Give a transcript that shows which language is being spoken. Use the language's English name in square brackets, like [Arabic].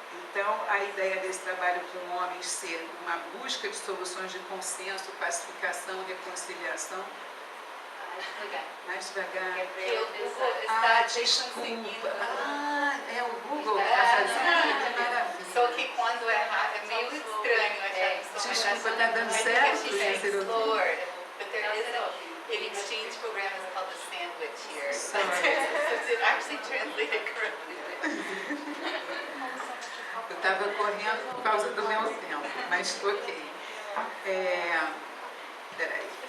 [Portuguese] Então, a ideia desse trabalho com homens ser uma busca de soluções de consenso, pacificação, reconciliação. Mais devagar. O Google está desculpa. O Google está fazendo, que maravilha. Só que quando é meio estranho achar que desculpa, está dando certo? [English] An exchange program is called a sandwich here. Sorry. It actually translated correctly. [Portuguese] Eu estava correndo por causa do meu tempo, mas ok. Peraí.